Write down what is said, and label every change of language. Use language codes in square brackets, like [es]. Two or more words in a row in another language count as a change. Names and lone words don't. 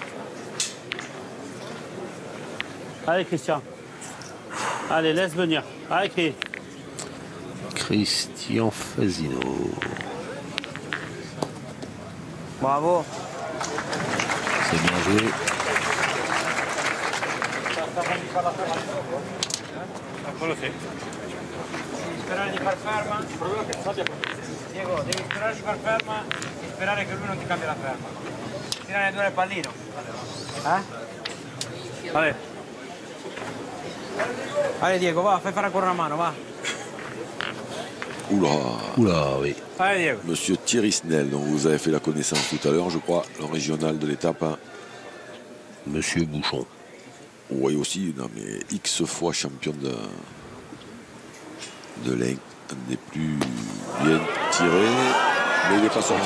[fr] Allez, Christian. Allez, laisse venir. Allez, Chris. Christian Fasino. Bravo. C'est bien joué. [it] Quello sì. Sperare di far ferma. Diego, devi sperare di far ferma e sperare che lui non ti cambia la ferma. Tirare due il pallino. [fr] Allez. Allez Diego, va, [it] fai fare ancora una mano, va. [fr] Oula. Oula, oui. Allez Diego. Monsieur Thierry Snell, dont vous avez fait la connaissance tout à l'heure, je crois, le régional de l'étape. Monsieur Bouchon. Oui, aussi, non, mais X fois champion de l'Ain, un des plus bien tirés, mais il n'est pas sorti.